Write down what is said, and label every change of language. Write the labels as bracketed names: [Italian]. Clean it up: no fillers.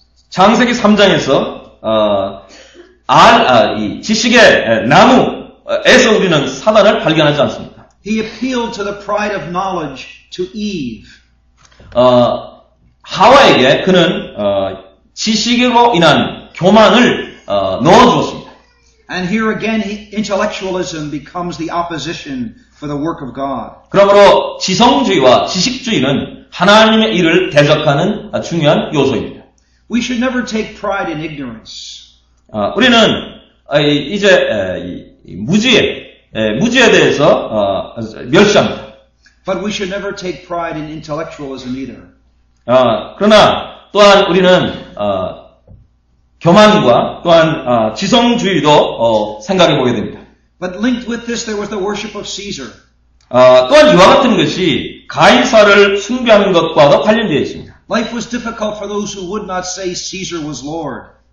[Korean] 창세기 3장에서 이 지식의 나무에서 우리는 사단을 발견하지 않습니다. [English] He appealed to the pride of knowledge to Eve. [Korean] 하와에게 그는 지식으로 인한 교만을 넣어주었습니다. [English] And here again, intellectualism becomes the opposition for the work of God. [Korean] 그러므로 지성주의와 지식주의는 하나님의 일을 대적하는 중요한 요소입니다. [English] We should never take pride in ignorance. [Korean] 우리는 이제 무지에 대해서 멸시합니다. [English] But we should never take pride in intellectualism either. [Korean] 그러나 또한 우리는 교만과 또한 지성주의도 생각해 보게 됩니다. [English] But linked with this, there was the worship of Caesar. [Korean] 또한 이와 같은 것이 가이사를 숭배하는 것과도 관련되어 있습니다. [English] Life was difficult for those who would not say Caesar was Lord.